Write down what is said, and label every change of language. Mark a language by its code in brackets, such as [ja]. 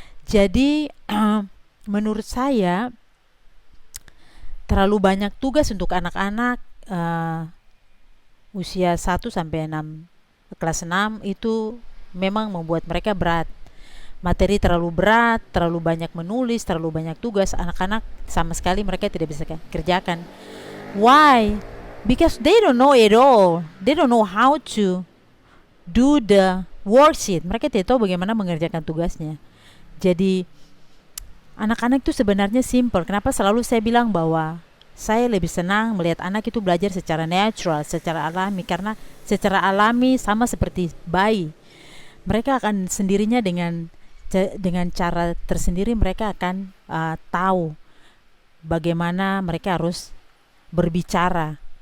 [id] Jadi menurut saya terlalu banyak tugas untuk anak-anak usia 1 sampai 6, kelas 6 itu memang membuat mereka berat. Materi terlalu berat, terlalu banyak menulis, terlalu banyak tugas. Anak-anak sama sekali mereka tidak bisa kerjakan. [en] Why? Because they don't know it all. They don't know how to do the worksheet. [id] Mereka tidak tahu bagaimana mengerjakan tugasnya. Jadi anak-anak itu sebenarnya simple. Kenapa selalu saya bilang bahwa saya lebih senang melihat anak itu belajar secara natural, secara alami. Karena secara alami sama seperti bayi, mereka akan sendirinya dengan cara tersendiri mereka akan tahu bagaimana mereka harus berbicara.